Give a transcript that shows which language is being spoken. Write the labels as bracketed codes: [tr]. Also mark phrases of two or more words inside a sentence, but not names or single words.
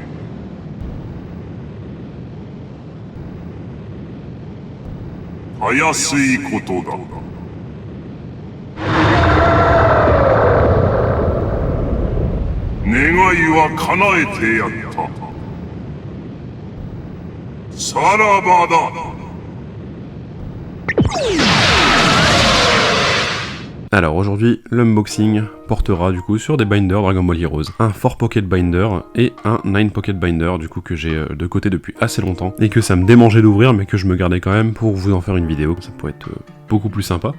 [ja] たやすいことだ。願いは叶えてやった。さらばだ。 [fr] Alors aujourd'hui, l'unboxing portera du coup sur des binders Dragon Ball Heroes. Un 4 Pocket Binder et un 9 Pocket Binder du coup que j'ai de côté depuis assez longtemps et que ça me démangeait d'ouvrir mais que je me gardais quand même pour vous en faire une vidéo, ça pourrait être beaucoup plus sympa.